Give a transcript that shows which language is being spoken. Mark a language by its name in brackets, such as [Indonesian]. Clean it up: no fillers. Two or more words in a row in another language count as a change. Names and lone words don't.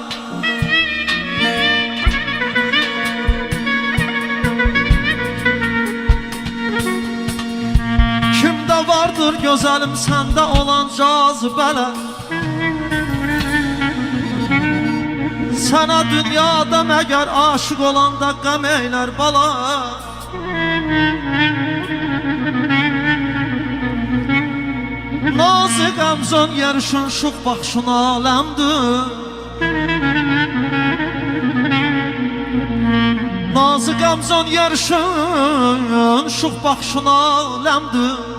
[Turkish] Kimde vardır güzelim, sende olan cazibeler. [Azerbaijani] Sana dünyada meğer aşık olanda qəm eylər bala. Nazı qəmzon yarışın şux baxışın aləmdir. Nazı qəmzon yarışın şux baxışın aləmdir.